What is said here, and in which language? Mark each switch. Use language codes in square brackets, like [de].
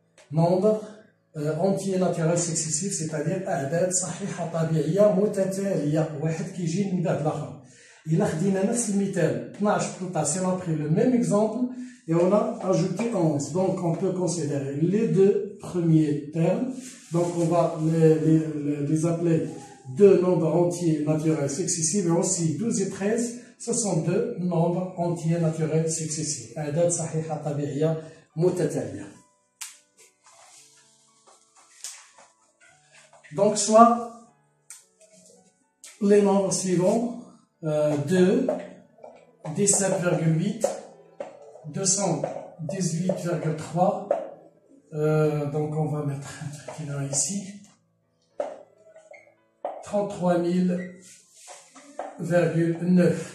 [fr] Nombre entier naturel successif, c'est-à-dire [ar] أعداد صحيحة طبيعية متتالية، واحد كيجي من بعد الآخر. إلا خدينا نفس المثال 12 13, [fr] on a pris le même exemple et on a ajouté 11. Donc on peut considérer les deux premiers termes. Donc on va les appeler deux nombres entiers naturels successifs, et aussi 12 et 13, ce sont deux nombres entiers naturels successifs. [ar] أعداد صحيحة طبيعية متتالية. [fr] Donc, soit les nombres suivants, 2, 17,8, 218,3, donc on va mettre un truc là ici, 33 000,9.